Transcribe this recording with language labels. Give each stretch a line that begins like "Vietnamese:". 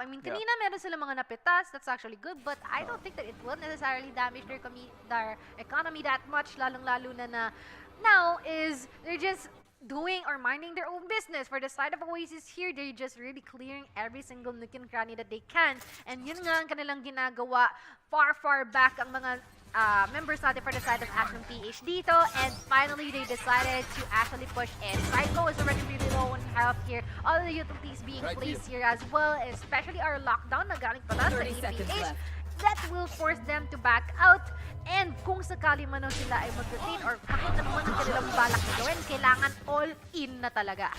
English: I mean,
Filipino: kanina meron sila mga napitas,
English: that's actually good, but I don't think that it will necessarily damage their economy that much,
Filipino: lalong-lalo na
English: now is they're just doing or minding their own business. For the side of Oasis here, they're just really clearing every single nook and cranny that they can.
Filipino: And yun nga ang kanilang ginagawa far back ang mga members natin
English: for the side of Action PH
Filipino: dito.
English: And finally, they decided to actually push in. Psycho is already really low on health here. All the utilities being placed here as well, especially our lockdown
Filipino: na galing pala sa
English: 30 seconds EPH. left. That will force them to back out.
Filipino: And kung sakali man lang sila ay mag-rotate or kahit ano man ang kanilang balak na gawin, kailangan
English: all in
Filipino: na talaga.